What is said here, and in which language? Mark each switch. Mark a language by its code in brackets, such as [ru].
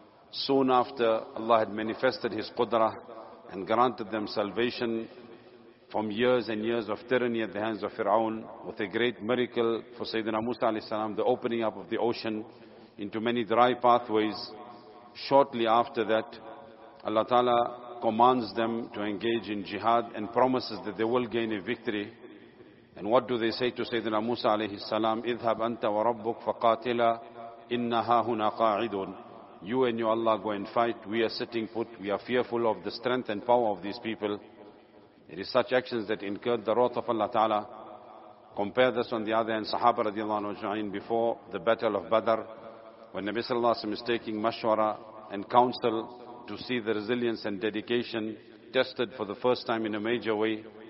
[en] Soon after Allah had manifested His Qudrah and granted them salvation from years and years of tyranny at the hands of Fir'aun, with a great miracle for Sayyidina Musa alayhi salam, the opening up of the ocean into many dry pathways. Shortly after that, Allah Ta'ala commands them to engage in jihad and promises that they will gain a victory. And what do they say to Sayyidina Musa alayhi salam? [ar] اذهب أنت وربك فقاتلا إنها هنا قاعدون. [en] You and your Allah go and fight. We are sitting put. We are fearful of the strength and power of these people. It is such actions that incurred the wrath of Allah Ta'ala. Compare this on the other hand. Sahaba radiallahu anhu ajma'in before the battle of Badr, when Nabi sallallahu alayhi wa sallam is taking mashwara and counsel to see the resilience and dedication tested for the first time in a major way.